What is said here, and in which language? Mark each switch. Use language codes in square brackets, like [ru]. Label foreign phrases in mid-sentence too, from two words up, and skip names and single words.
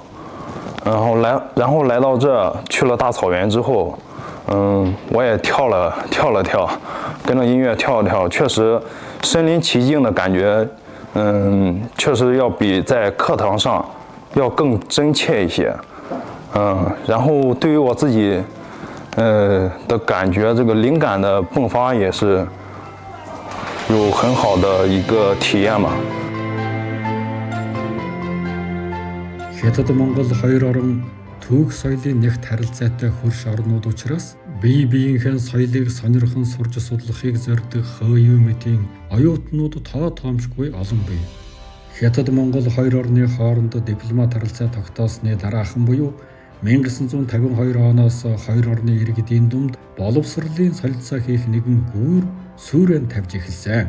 [zh] 然后来到这，去了大草原之后，我也跳了跳，跟着音乐跳了跳，确实身临其境的感觉，确实要比在课堂上要更真切一些。然后对于我自己的感觉，这个灵感的迸发也是有很好的一个体验嘛。 [mn] Хятад Монгол хоёр орон түүх соёлын нэгт харилцаатай хөрш орнууд учраас бие биеийнхээ соёлыг сонирхон сурж судлахыг зорддог хөөе мэтийн оюутнууд тоо тоомшгүй олон бий. Хятад Монгол хоёр орны хооронд дипломат харилцаа тогтоосны дараахан буюу 1952 оноос хоёр орны иргэдийн дунд боловсролын солилцоо хийх нэгэн гүүр сүрэн тавьж эхэлсэн.